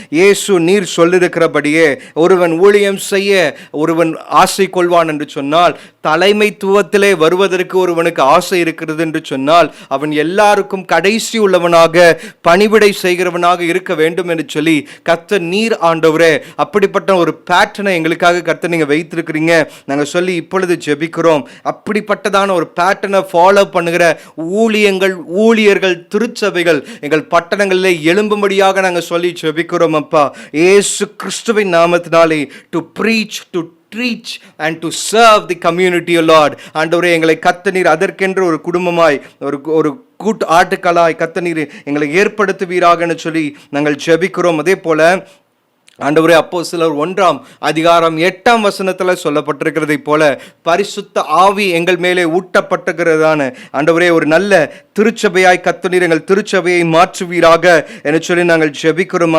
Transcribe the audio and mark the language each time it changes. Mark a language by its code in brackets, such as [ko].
[ta] இயேசு நீர் சொல்லிருக்கிறபடியே ஒருவன் ஊழியம் செய்ய ஒருவன் ஆசை கொள்வான் என்று சொன்னால் தலைமைத்துவத்திலே வருவதற்கு ஒருவனுக்கு ஆசை இருக்கிறது என்று சொன்னால் அவன் எல்லாருக்கும் கடைசி உள்ளவனாக பணிவிடை செய்கிறவனாக இருக்க வேண்டும் என்று சொல்லி கர்த்தர் நீர் ஆண்டவரே அப்படிப்பட்ட ஒரு பேட்டர்னை எங்களுக்காக கர்த்தர் நீங்க வைத்திருக்கிறீங்க. நாங்கள் சொல்லி இப்பொழுது ஜெபிக்கிறோம். அப்படிப்பட்டதான ஒரு பேட்டர்னை ஃபாலோ பண்ணுகிற ஊழியர்கள் திருச்சபைகள் எங்கள் பட்டணங்களிலே எழும்பும்படியாக நாங்கள் சொல்லி ஜெபிக்கிறோம். அப்பா இயேசு கிறிஸ்துவின் நாமத்தினாலே [en] To preach to preach and to serve the community, O Lord. [ta] ஆண்டவரே எங்களை கர்த்தர் அதற்கென்று ஒரு குடும்பமாய் ஒரு கூட்டு ஆட்டுக்களாய் கர்த்தர் எங்களை ஏற்படுத்துவீராக சொல்லி நாங்கள் ஜெபிக்கிறோம். அதே போல ஆண்டவரே அப்போஸ்தலர் 1:8 சொல்லப்பட்டிருக்கிறதை போல பரிசுத்த ஆவி எங்கள் மேலே ஊட்டப்பட்டுகிறதான ஆண்டவரே ஒரு நல்ல திருச்சபையாய் கர்த்தர் எங்கள் திருச்சபையை மாற்றுவீராக என சொல்லி நாங்கள் ஜெபிக்கிறோம்.